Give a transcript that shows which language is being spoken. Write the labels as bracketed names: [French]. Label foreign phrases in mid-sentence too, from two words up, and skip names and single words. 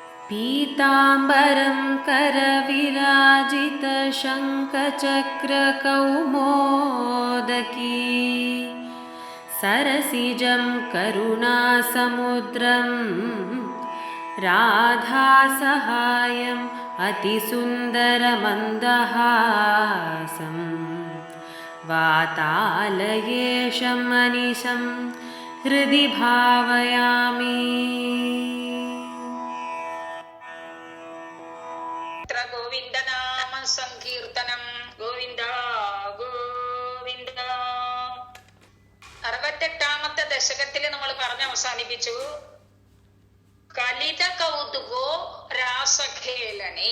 [Sanskrit] पीताम्बरं करविराजितशङ्खचक्रकौमोदकी सरसिजं करुणासमुद्रं राधासहायम् अतिसुन्दरमन्दहासं वातालयेशं मनिशं हृदि भावयामि. ഗോവിന്ദനാമ സങ്കീർത്തനം. ഗോവിന്ദ ഗോവിന്ദ. [Malayalam] 68ാമത്തെ ദശകത്തിൽ നമ്മൾ പറഞ്ഞ് അവസാനിപ്പിച്ചു. [Sanskrit] കലിത കൗതുകോ രാസഖേലനെ.